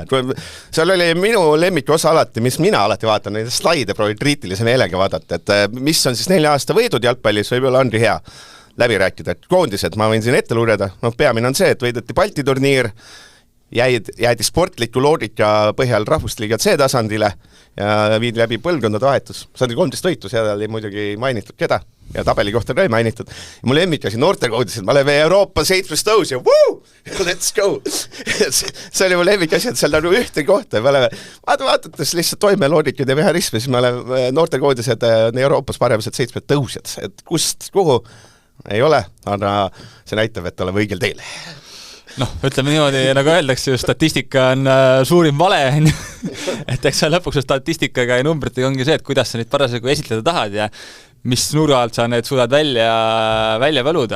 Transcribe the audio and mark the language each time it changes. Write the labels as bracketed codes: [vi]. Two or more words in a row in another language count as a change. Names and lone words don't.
[et] Seal oli minu lemmik osa alati, mis mina alati vaatan, neid slaide proovid kriitilise meelega vaadata, et mis on siis 4 aasta võidud jalgpallis, võib-olla ongi hea läbi rääkida, et koondised, ma võin siin ette lugeda, peamine on see, et võideti Balti turniir, jäädi sportliku loogika põhjal Rahvusliiga C-tasandile ja viidi läbi põlvkondade vahetus. Saadi 13 võitu, seal oli muidugi mainitud keda ja tabeli kohta ka ei mainitud. Ja mul lemmik asi noortekoodis, et ma oleme Euroopa 7 tõus ja woo! [en] Let's go! [et] See oli mul lemmik asi, et seal nagu ühte kohta. Vaadates lihtsalt toime loogikad ja mehhanismi, siis me oleme noortekoodised Euroopas paremad 7 tõusjad. Et kust, kuhu ei ole, aga see näitab, et oleme õigel teel. Ütleme niimoodi, nagu öeldakse, statistika on suurim vale, et eks lõpuks statistikaga ja numbritega ongi see, et kuidas sa neid parasjagu esitleda tahad ja mis nurga alt sa need suudad välja võluda.